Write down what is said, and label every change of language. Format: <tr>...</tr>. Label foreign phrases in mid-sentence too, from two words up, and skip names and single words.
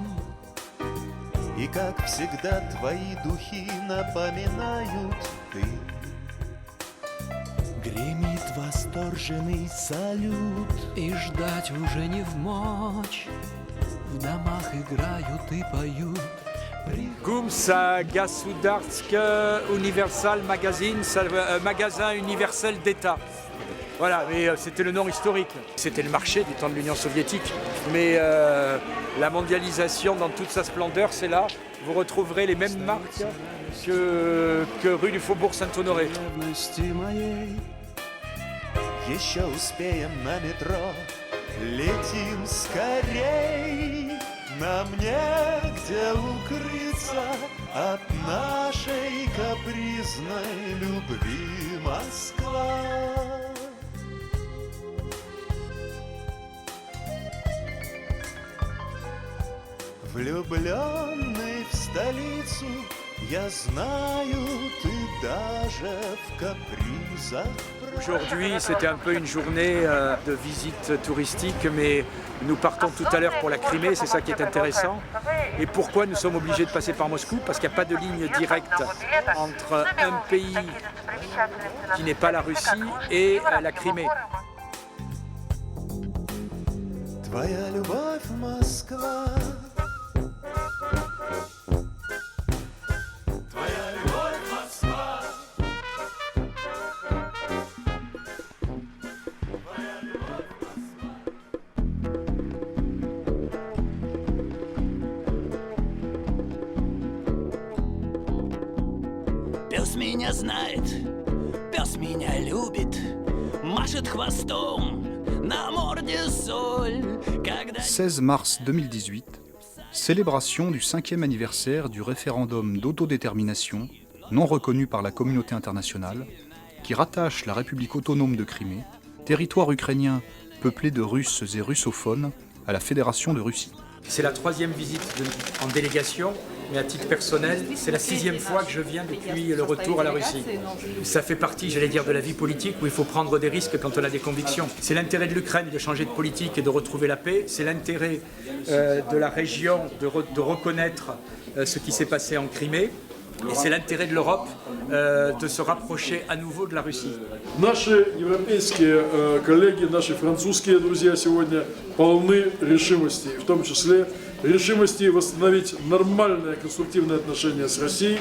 <ru>И, как всегда, твои духи напоминают ты. Гремит восторженный салют, и ждать уже не вмочь. В домах играют и поют.</ru> <fr>Gumsa Gasudarsk Universal Magazine, magasin universel d'État. Voilà, mais c'était le nom historique. C'était le marché du temps de l'Union soviétique. Mais la mondialisation dans toute sa splendeur, c'est là. Vous retrouverez les mêmes marques que rue du Faubourg Saint-Honoré.</fr> <ru>Еще успеем на метро, летим скорей. Нам негде укрыться от нашей капризной любви, Москва. Влюбленный в столицу, Я знаю, ты даже в капризах.</ru> <fr>Aujourd'hui, c'était un peu une journée de visite touristique, mais nous partons tout à l'heure pour la Crimée, c'est ça qui est intéressant. Et pourquoi nous sommes obligés de passer par Moscou? Parce qu'il n'y a pas de ligne directe entre un pays qui n'est pas la Russie et la Crimée.</fr> <ru>Твоя любовь, Москва. Твоя любовь, Москва. Пес меня знает, пес меня любит, машет хвостом, на морде соль. Когда...</ru> <fr>16 mars 2018, célébration du 5e anniversaire du référendum d'autodétermination non reconnu par la communauté internationale qui rattache la République autonome de Crimée, territoire ukrainien peuplé de Russes et russophones, à la Fédération de Russie. C'est la 3e visite en délégation, mais à titre personnel, c'est la 6e fois que je viens depuis le retour à la Russie. Ça fait partie, j'allais dire, de la vie politique où il faut prendre des risques quand on a des convictions. C'est l'intérêt de l'Ukraine de changer de politique et de retrouver la paix. C'est l'intérêt de la région de reconnaître ce qui s'est passé en Crimée. Et c'est l'intérêt de l'Europe de se rapprocher à nouveau de la Russie.</fr> <ru>Наши европейские коллеги, наши французские друзья сегодня полны решимости, в том числе решимости восстановить нормальные конструктивные отношения с Россией.</ru>